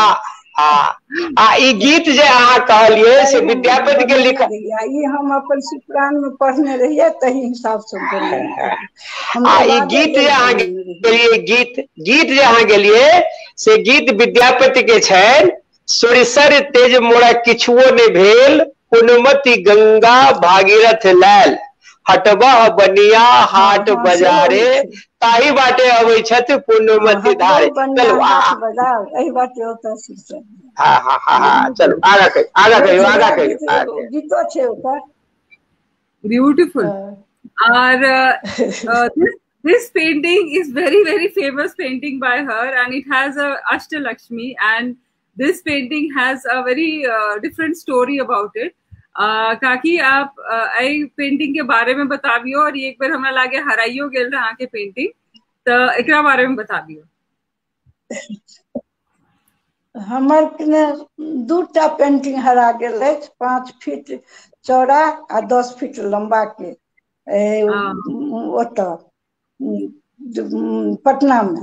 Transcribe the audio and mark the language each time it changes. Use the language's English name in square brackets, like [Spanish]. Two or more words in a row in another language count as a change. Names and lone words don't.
[Maithili] ई गीत जे अहाँ कहलिए से विद्यापति के लिखल, ई हम अपन शिवपुराण में पढ़ने रहिए, तही हिसाब से ई गीत जे अहाँ गेलिए, गीत जे अहाँ गेलिए से गीत विद्यापति के छनि। सुरसर तेज मोरा किछुओ ने भेल, पुनमति गंगा भागीरथ लाल, हटबह बनिया हाट बजारे, ताही बाटे अबै छथि पुण्यमती धारे। चलो एही बाटे होता सुरसर। हाँ चलो आगा कहियो गीतो छै ओकर ब्यूटीफुल। [English] और this painting is very famous painting by her, and it has a Ashtalakshmi, and this painting has a very different story about it. [Maithili] काकी आप आई पेंटिंग के बारे में बताबियो और एक बार हमरा लागे हराइयो गेल रहा के पेंटिंग, तो एकरा बारे में बताबियो। हमर ने 2टा पेंटिंग हरा गेल अछि, 5 फीट चौड़ा आ 10 फीट लंबा के ओतऽ पटना में।